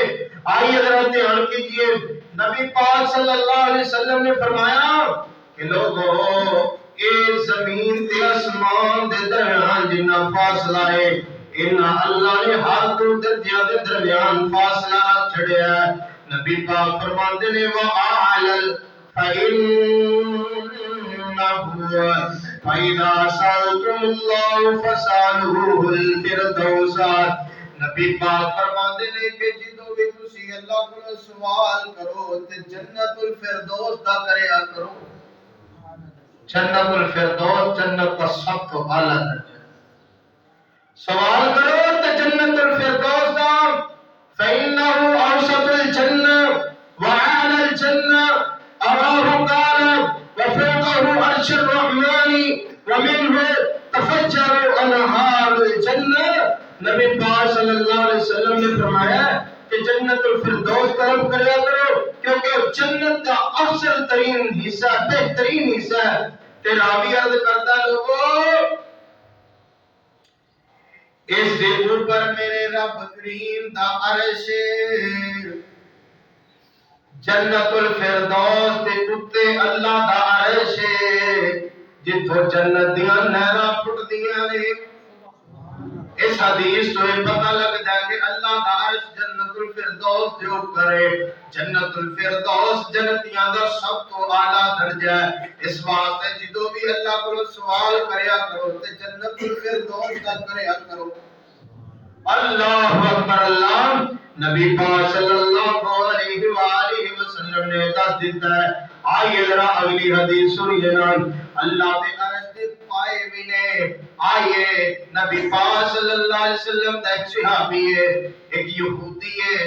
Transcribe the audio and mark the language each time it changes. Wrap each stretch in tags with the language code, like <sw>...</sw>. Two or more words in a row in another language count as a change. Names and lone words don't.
<pa>آئیے ذرا دھیان کیجئے، نبی پاک</pa> <ar>صلی اللہ علیہ وسلم</ar> <pa>نے فرمایا کہ لوگوں اے زمین تے آسمان دے درمیان جنہ فاصلہ ہے انہاں اللہ نے ہر 2 درجیاں دے درمیان فاصلہ چھڑیا ہے. نبی پاک فرماندے نے</pa> <ar>وَأَعْلَلْ فَإِذَا سَأَلْتُمُ اللَّهَ فَاسْأَلُوهُ الْفِرْدَوْسَ.</ar> <pa>نبی پاک فرماتے فرماتے ہیں کہ جدوں بھی تسی اللہ کو سوال کرو تے جنت الفردوس دا کریا کرو. جنت الفردوس جنت کا سب تو اعلیٰ درجہ. سوال کرو تے جنت الفردوس دا.</pa> <ar>فإنه أوسط الجنة وأعلى الجنة أراه قال وفوقه عرش الرحمن ومنه تفجر أنهار الجنة.</ar> <ur>نبی پاک</ur> <ar>صلی اللہ علیہ وسلم</ar> <ur>نے فرمایا کہ جنت الفردوس طلب کریا کرو کیونکہ جنت کا افضل ترین حصہ بہترین حصہ ہے.</ur> <pa>تے راوی عرض کرتا لوگو اس دے اوپر میرے رب کریم دا عرش جنت الفردوس تے اتے اللہ دا عرش جتھوں جنت دیاں نہراں پھٹدیاں نے. اس حدیث تو یہ پتہ لگتا ہے کہ اللہ دا عرش جنت الفردوس دے اوپر ہے. جنت الفردوس جنتیاں دا سب تو اعلیٰ درجہ ہے. اس واسطے جدوں بھی اللہ کو سوال کریا کرو تے جنت الفردوس دا کریا کرو.</pa> <ar>اللہ اکبر.</ar> <pa>اللہ نبی پاک</pa> <ar>صلی اللہ علیہ وآلہ وسلم</ar> <pa>نے دس دیتا ہے. آئیے ذرا اگلی حدیث سنیے نا. اللہ دے عرش دے پائے بھی نے. آئیے نبی پاک</pa> <ar>صلی اللہ علیہ وسلم</ar> <pa>دا ایک صحابی ہے ایک یہودی ہے.</pa>